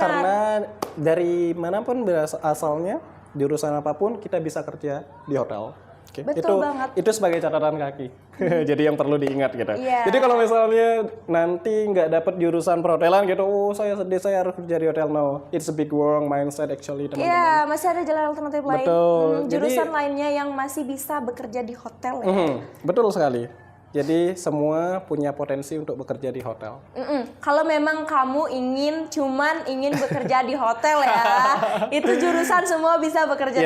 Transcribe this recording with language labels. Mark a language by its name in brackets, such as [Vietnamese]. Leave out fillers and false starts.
[Indonesian] karena dari manapun asalnya, jurusan apapun kita bisa kerja di hotel. Oke, Betul banget. Itu sebagai catatan kaki. Jadi yang perlu diingat gitu. Iya. Jadi kalau misalnya nanti nggak dapat jurusan perhotelan gitu, oh saya sedih saya harus kerja di hotel. [English] No, it's a big wrong mindset actually [Indonesian] teman-teman. Iya, masih ada jalan alternatif lain. Betul. Jurusan Jadi- lainnya yang masih bisa bekerja di hotel ya. Betul sekali. Jadi semua punya potensi untuk bekerja di hotel. Kalau memang kamu cuman ingin bekerja di hotel ya, itu jurusan semua bisa bekerja di